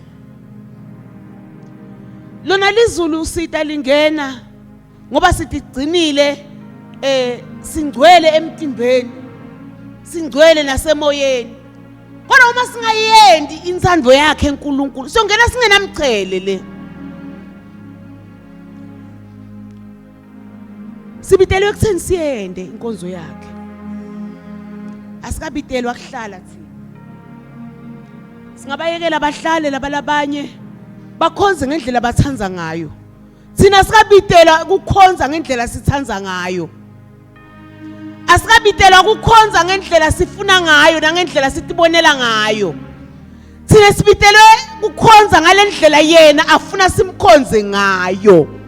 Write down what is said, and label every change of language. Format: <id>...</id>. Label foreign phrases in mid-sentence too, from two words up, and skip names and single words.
<ss>lona lizulu usita lingena ngoba sitigcinile singcwele emtimbeni singcwele nasemoyeni kodwa uma singayendi insandvo yakhe enkulunkulu siyongena singenamchele le sibitelwe ekutheni siyende inkonzo yakhe asikabitelwa kuhlala thina singabayekela abahlale labalabanye bakhonze ngendlela bathanza ngayo thina sikabitela ukukhonza ngendlela sithanza ngayo asikabitela ukukhonza ngendlela sifuna ngayo nangendlela sitibonela ngayo thina sibitelwe ukukhonza ngalendlela yena afuna simkhonze ngayo</ss>